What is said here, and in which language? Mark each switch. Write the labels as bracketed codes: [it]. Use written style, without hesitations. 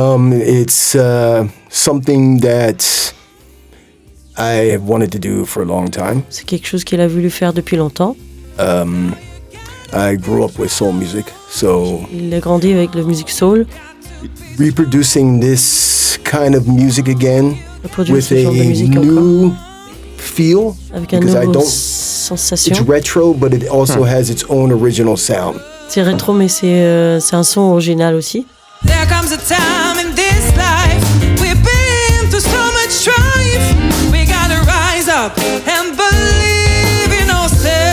[en] It's something that I have wanted to do for a long time. [fr] C'est quelque chose qu'il a voulu faire depuis longtemps. [en] I grew up with soul music, so [fr] il a grandi avec la musique soul. [en] Reproducing this kind of music again with a new feel, [fr] avec un nouveau sensation. [en] It's retro, but it also has its own original sound. [fr] C'est rétro, mais c'est un son original aussi. [en] There comes a time in this life we've been through so much strife. We gotta rise up and believe in ourselves.